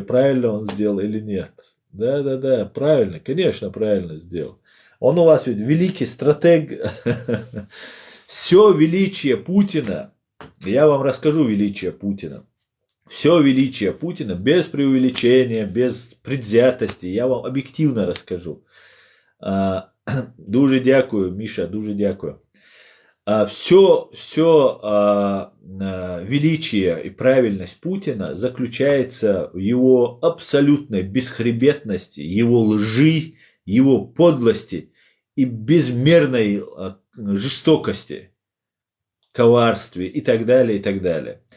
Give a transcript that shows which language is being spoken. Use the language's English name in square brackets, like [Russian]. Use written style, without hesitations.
[Russian] Правильно он сделал или нет? Да, правильно, конечно, правильно сделал. Он у вас ведь великий стратег. Все величие Путина, я вам расскажу величие Путина. Все величие Путина без преувеличения, без предвзятости, я вам объективно расскажу. [Ukrainian] Дуже дякую, Миша, дуже дякую. [Russian] Все величие и правильность Путина заключается в его абсолютной бесхребетности, его лжи, его подлости и безмерной жестокости, коварстве и так далее, и так далее.